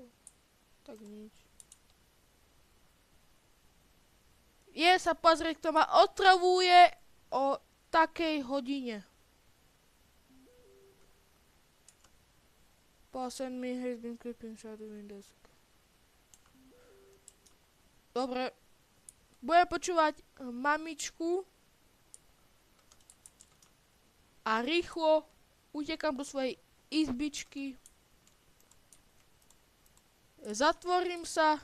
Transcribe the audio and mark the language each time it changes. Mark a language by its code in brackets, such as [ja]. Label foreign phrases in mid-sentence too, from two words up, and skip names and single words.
[sk] Tak nič. Je sa pozrieť, kto ma otravuje o takej hodine. Send me has been creeping shadow windows. Dobre. Budem počúvať mamičku. A rýchlo utekam do svojej izbičky. Zatvorím sa.